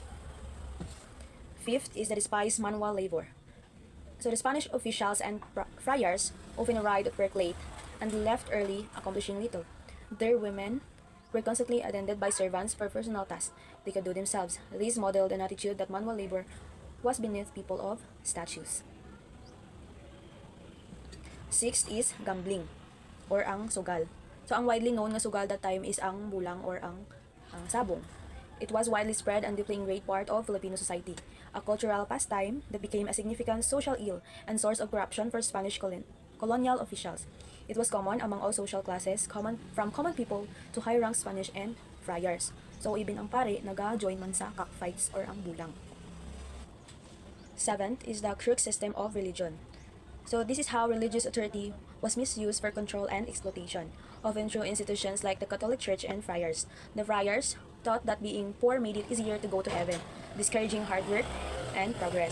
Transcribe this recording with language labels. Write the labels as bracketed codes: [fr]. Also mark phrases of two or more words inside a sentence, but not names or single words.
[en] Fifth is the despised manual labor. So the Spanish officials and friars often arrived at work late and left early, accomplishing little. Their women were constantly attended by servants for personal tasks they could do themselves. This modeled an attitude that manual labor was beneath people of status. Sixth is gambling, or [hil] ang sugal. [en] So ang widely known [hil] nga sugal [en] that time is [hil] ang bulang [en] or [hil] ang sabong. [en] It was widely spread and deeply ingrained part of Filipino society, a cultural pastime that became a significant social ill and source of corruption for Spanish colonial officials. It was common among all social classes, from common people to high-ranked Spanish and friars. So even [hil] ang pare naga-join man sa cockfights or ang bulang. [en] Seventh is the crook system of religion. So this is how religious authority was misused for control and exploitation, often through institutions like the Catholic Church and friars. The friars thought that being poor made it easier to go to heaven, discouraging hard work and progress.